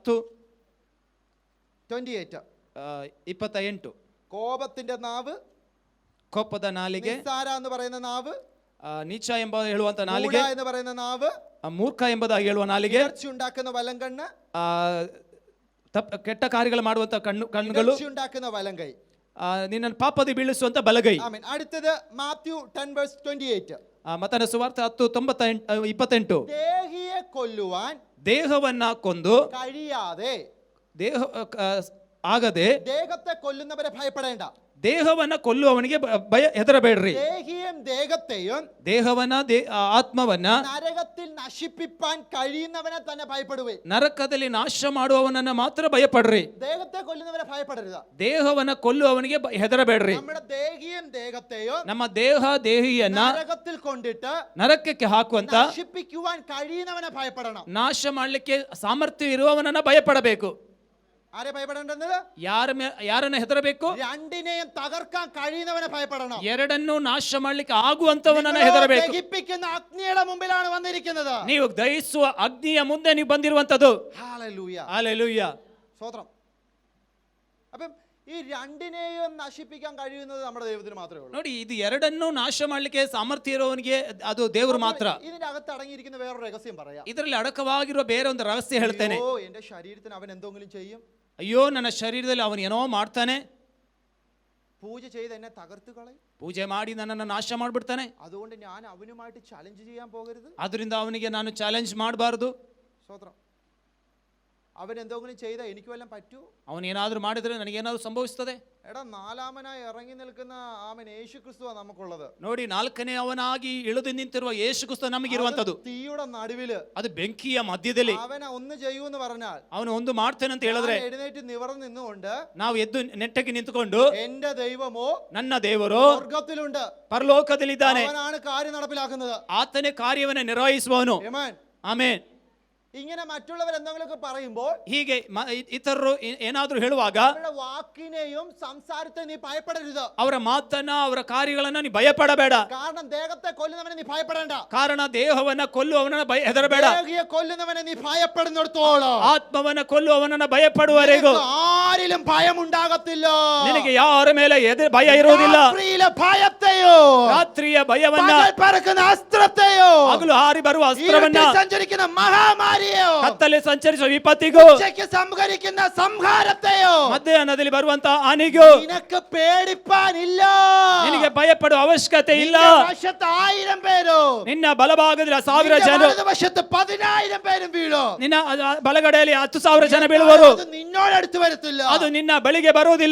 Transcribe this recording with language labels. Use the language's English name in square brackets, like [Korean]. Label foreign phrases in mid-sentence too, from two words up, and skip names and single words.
[Malayalam] 10:28. കോപത്തിന്റെ നാവ്, [Kannada] ಕೋಪದ ನಾಲಿಗೆ, [Malayalam] നിസ്സാര എന്ന് പറയുന്ന നാവ്, [Kannada] ನೀಚ ಎಂಬ ಹೇಳುವಂತ ನಾಲಿಗೆ, [Malayalam] മൂഢ എന്ന് പറയുന്ന നാവ്, [Kannada] ಮೂರ್ಖ ಎಂಬುದಾಗಿ ಹೇಳುವ ನಾಲಿಗೆ, [Malayalam] ഉണ്ടാക്കുന്ന വലങ്കണ്ണ്, [Kannada] ಕೆಟ್ಟ ಕಾರ್ಯಗಳು ಮಾಡುವಂತ ಕಣ್ಣುಗಳು, [Malayalam] ഉണ്ടാക്കുന്ന വലങ്കൈ, [Kannada] ನಿನ್ನನ್ನು ಪಾಪದಿ ಬೀಳಿಸುವಂತ ಬಲಗೈ. [Malayalam] ആമേൻ. അടുത്തത് മാത്യു 10:28. [Kannada] ಮತ್ತಾಯನ ಸುವಾರ್ತೆ 10:28. [Malayalam] ദേഹിയെ കൊല്ലുവാൻ [Kannada] ದೇಹವನ್ನ ಕೊಂದು [Malayalam] കഴിയാതെ, [Kannada] ಆಗದೆ [Malayalam] ദേഹത്തെ കൊല്ലുന്നവരെ ഭയപ്പെടേണ്ട. [Kannada] ದೇಹವನ್ನ ಕೊಲ್ಲುವವನಿಗೆ ಹೆದರಬೇಡ್ರಿ. [Malayalam] ദേഹിയും ദേഹത്തെയും [Kannada] ದೇಹವನ್ನ ಆತ್ಮವನ್ನ [Malayalam] നരകത്തിൽ നശിപ്പിപ്പാൻ കഴിയുന്നവനെ തന്നെ ഭയപ്പെടുവേ. [Kannada] ನರಕದಲ್ಲಿ ನಾಶ ಮಾಡುವವನನ್ನ ಮಾತ್ರ ಭಯಪಡ್ರಿ. [Malayalam] ദേഹത്തെ കൊല്ലുന്നവരെ ഭയപ്പെടരുത്. [Kannada] ದೇಹವನ್ನ ಕೊಲ್ಲುವವನಿಗೆ ಹೆದರಬೇಡ್ರಿ. [Malayalam] നമ്മുടെ ദേഹിയും ദേഹത്തെയും [Kannada] ನಮ್ಮ ದೇಹಿಯನ್ನ [Malayalam] നരകത്തിൽ കൊണ്ടിട്ട് [Kannada] ನರಕಕ್ಕೆ ಹಾಕುವಂತ [Malayalam] നശിപ്പിക്കുവാൻ കഴിയുന്നവനെ ഭയപ്പെടണം. [Kannada] ನಾಶ ಮಾಡ್ಲಿಕ್ಕೆ ಸಾಮರ್ಥ್ಯ ಇರುವವನನ್ನ ಭಯಪಡಬೇಕು. [Malayalam] ആരെ ഭയപ്പെടേണ്ടത്? [Kannada] ಯಾರನ್ನ ಹೆದರಬೇಕು? [Malayalam] രണ്ടിനെയും തകർക്കാൻ കഴിയുന്നവനെ ഭയപ്പെടണം. [Kannada] ಎರಡನ್ನೂ ನಾಶ ಮಾಡ್ಲಿಕ್ಕೆ ಆಗುವಂತವನನ್ನ ಹೆದರಬೇಕು. [Malayalam] ദഹിപ്പിക്കുന്ന അഗ്നിയുടെ മുമ്പിലാണ് വന്നിരിക്കുന്നത്. [Kannada] ನೀವು ದಹಿಸುವ ಅಗ್ನಿಯ ಮುಂದೆ ನೀವು ಬಂದಿರುವಂತದ್ದು. [Malayalam] ഹല്ലേലൂയ, [Kannada] ಹಲ್ಲೆಲೂಯಾ, [Malayalam] സ്തോത്രം. അപ്പം ഈ രണ്ടിനെയും നശിപ്പിക്കാൻ കഴിയുന്നത് നമ്മുടെ ദൈവത്തിന് മാത്രമേ ഉള്ളൂ. [Kannada] ನೋಡಿ, ಇದು ಎರಡನ್ನೂ ನಾಶ ಮಾಡ್ಲಿಕ್ಕೆ ಸಾಮರ್ಥ್ಯ ಇರೋವನಿಗೆ ಅದು ದೇವರು ಮಾತ್ರ. [Malayalam] ഇതിന്റെ അകത്ത് അടങ്ങിയിരിക്കുന്ന വേറൊരു രഹസ്യം പറയാം. [Kannada] ಇದರಲ್ಲಿ ಅಡಕವಾಗಿರುವ ಬೇರೆ ಒಂದು ರಹಸ್ಯ ಹೇಳ್ತೇನೆ. [Malayalam] ഓ, എന്റെ ശരീരത്തിന് അവൻ എന്തെങ്കിലും ചെയ്യും. [Kannada] ಅಯ್ಯೋ, ನನ್ನ ಶರೀರದಲ್ಲಿ ಅವನು ಏನೋ ಮಾಡ್ತಾನೆ, [Malayalam] പൂജ ചെയ്ത് എന്നെ തകർത്ത് കളയും, [Kannada] ಪೂಜೆ ಮಾಡಿ ನನ್ನನ್ನು ನಾಶ ಮಾಡ್ಬಿಡ್ತಾನೆ. [Malayalam] അതുകൊണ്ട് ഞാൻ അവനുമായിട്ട് ചലഞ്ച് ചെയ്യാൻ പോകരുത്. [Kannada] ಅದರಿಂದ ಅವನಿಗೆ ನಾನು ಚಾಲೆಂಜ್ ಮಾಡಬಾರ್ದು. [Malayalam] സ്തോത്രം. അവൻ എന്തെങ്കിലും ചെയ്താൽ എനിക്ക് വല്ലതും പറ്റുമോ? [Kannada] ಅವನು ಏನಾದರೂ ಮಾಡಿದ್ರೆ ನನಗೇನಾದರೂ ಸಂಭವಿಸ್ತದೆ? [Malayalam] എടാ, നാലാമനായി ഇറങ്ങി നിൽക്കുന്ന ആമൻ യേശു ക്രിസ്തുവാ നമുക്കുള്ളത്. [Kannada] ನೋಡಿ, ನಾಲ್ಕನೇ ಅವನಾಗಿ ಇಳಿದು ನಿಂತಿರುವ ಯೇಸು ಕ್ರಿಸ್ತ ನಮಗಿರುವಂತದ್ದು. [Malayalam] തീയുടെ നടുവില് [Kannada] ಅದು ಬೆಂಕಿಯ ಮಧ್ಯದಲ್ಲಿ [Malayalam] അവൻ ഒന്ന് ചെയ്യൂന്ന് പറഞ്ഞാൽ, [Kannada] ಅವನು ಒಂದು ಮಾಡ್ತೇನೆ ಅಂತ ಹೇಳಿದ್ರೆ, [Malayalam] ഞാൻ എഴുന്നേറ്റ് നിവർന്ന് നിന്നുകൊണ്ട് [Kannada] ನಾವು ಎದ್ದು ನೆಟ್ಟಗೆ ನಿಂತುಕೊಂಡು, [Malayalam] എന്റെ ദൈവമോ [Kannada] ನನ್ನ ದೇವರು [Malayalam] സ്വർഗത്തിലുണ്ട്, [Kannada] ಪರಲೋಕದಲ್ಲಿದ್ದಾನೆ, [Malayalam] അവനാണ് കാര്യം നടപ്പിലാക്കുന്നത്, [Kannada] ಆತನೇ ಕಾರ್ಯವನ್ನು ನಿರ್ವಹಿಸುವವನು. [Malayalam] ആമേൻ. [Kannada] ಆಮೇನ್. [Malayalam] ഇങ്ങനെ മറ്റുള്ളവർ എന്തെങ്കിലുമൊക്കെ പറയുമ്പോൾ [Kannada] ಹೀಗೆ ಇತರರು ಏನಾದರೂ ಹೇಳುವಾಗ [Malayalam] അവരുടെ വാക്കിനെയും സംസാരത്തെ നീ ഭയപ്പെടരുത്. [Kannada] ಅವರ ಮಾತನ್ನ, ಅವರ ಕಾರ್ಯಗಳನ್ನ ನೀ ಭಯಪಡಬೇಡ. [Malayalam] കാരണം ദേഹത്തെ കൊല്ലുന്നവനെ നീ ഭയപ്പെടേണ്ട. [Kannada] ಕಾರಣ ದೇಹವನ್ನ ಕೊಲ್ಲುವವನನ್ನ ಹೆದರಬೇಡ. [Malayalam] ദേഹിയെ കൊല്ലുന്നവനെ നീ ഭയപ്പെടുന്നിടത്തോളം [Kannada] ಆತ್ಮವನ್ನ ಕೊಲ್ಲುವವನನ್ನ ಭಯಪಡುವವರೆಗೂ [Malayalam] ആരിലും ഭയം ഉണ്ടാകത്തില്ല. [Kannada] ನಿನಗೆ ಯಾರ ಮೇಲೆ ಭಯ ಇರುವುದಿಲ್ಲ. [Malayalam] രാത്രിയിലെ ഭയത്തെയോ, [Kannada] ರಾತ್ರಿಯ ಭಯವನ್ನ, [Malayalam] പകൽ പറക്കുന്ന അസ്ത്രത്തെയോ, [Kannada] ಹಗಲು ಹಾರಿ ಬರುವ ಅಸ್ತ್ರವನ್ನ, [Malayalam] ഇരുട്ടിൽ സഞ്ചരിക്കുന്ന മഹാമാരിയോ, [Kannada] ಕತ್ತಲೆ ಸಂಚರಿಸುವ ವಿಪತ್ತಿಗೂ, [Malayalam] ഉച്ചയ്ക്ക് സംഹരിക്കുന്ന സംഹാരത്തെയോ, [Kannada] ಮಧ್ಯಾಹ್ನದಲ್ಲಿ ಬರುವಂತ ಹಾನಿಗೂ [Malayalam] നിനക്ക് പേടിപ്പാനില്ല. [Kannada] ನಿನಗೆ ಭಯಪಡುವ ಅವಶ್ಯಕತೆ ಇಲ್ಲ. [Malayalam] നിന്റെ വശത്ത് 1000 പേരോ, [Kannada] ನಿನ್ನ ಬಲಭಾಗದಲ್ಲಿ 1000 [Malayalam] നിന്റെ [Kannada] ಜನರು, [Malayalam] വലതുവശത്ത് 10,000 പേരും വീഴോ, [Kannada] ನಿನ್ನ ಬಲಗಡೆಯಲ್ಲಿ 10,000 ಜನ ಬೀಳುವರು, [Malayalam] അത് നിന്നോടടുത്ത് വരത്തില്ല. [Kannada] ಅದು ನಿನ್ನ ಬಳಿಗೆ ಬರುವುದಿಲ್ಲ.